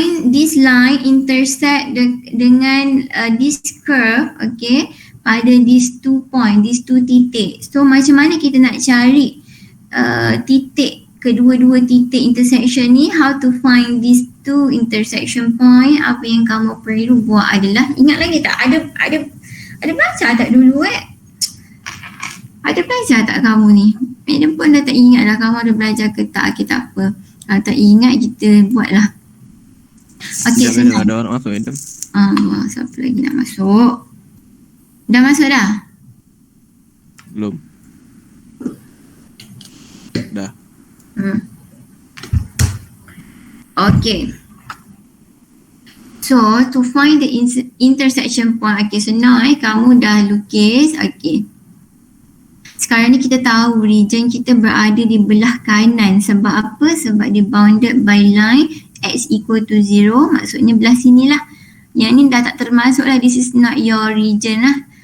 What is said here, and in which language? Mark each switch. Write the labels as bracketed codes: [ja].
[en] This line intersect [ms] dengan [en] this curve, okay, [ms] pada [en] these 2 point, these 2 titik. [ms] So macam mana kita nak cari titik, kedua-dua titik intersection ni? [en] How to find these 2 intersection point? [ms] Apa yang kamu perlu buat adalah, ingat lagi tak? Ada belajar tak dulu Ada belajar tak kamu ni? Madam pun dah tak ingat dah kamu ada belajar ke tak, okay, tak apa. Kalau tak ingat kita buatlah. Okay, senang. Ada orang masuk, madam. Siapa lagi nak masuk? Dah masuk dah? Belum. Dah. Okay. [en] So, to find the intersection point. [ms] Okay, so now kamu dah lukis. Okay. Sekarang ni kita tahu region kita berada di belah kanan. Sebab apa? Sebab dia bounded by line x equal to 0. Maksudnya belah sini lah. Yang ni dah tak termasuk lah. [en] This is not your region [ms] lah.